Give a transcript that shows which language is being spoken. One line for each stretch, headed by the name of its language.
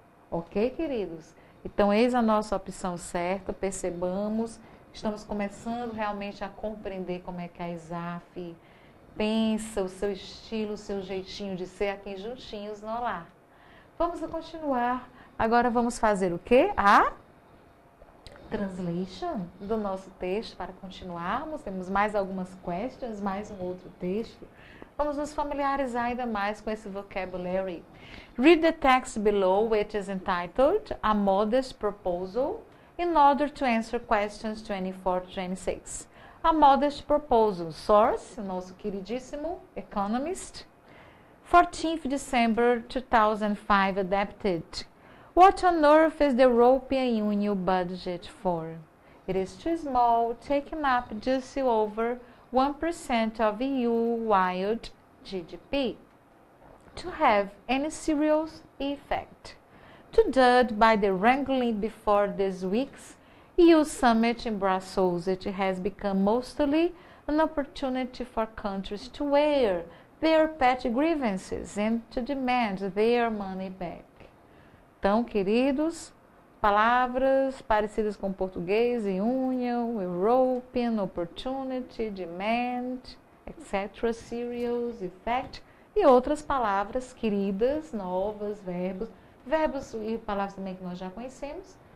Portuguese: Ok, queridos? Então, eis a nossa opção certa, percebamos, estamos começando realmente a compreender como é que a ISAF pensa, o seu estilo, o seu jeitinho de ser aqui juntinhos no Olá. Vamos continuar. Agora vamos fazer o quê? A translation do nosso texto para continuarmos. Temos mais algumas questions, mais um outro texto. Vamos nos familiarizar ainda mais com esse vocabulary.
English: Read the text below, which is entitled A Modest Proposal, in order to answer questions 24 to 26. A Modest Proposal, source,
Portuguese: o nosso queridíssimo
English: Economist, 14th December 2005, adapted. What on earth is the European Union budget for? It is too small, taking up just over 1% of EU-wide GDP to have any serious effect. To judge by the wrangling before this week's EU summit in Brussels, it has become mostly an opportunity for countries to air their petty grievances and to demand their money back.
Portuguese: Então, queridos, palavras parecidas com português e union, European, opportunity, demand, etc., serious, effect, e outras palavras queridas, novas, verbos e palavras também que nós já conhecemos.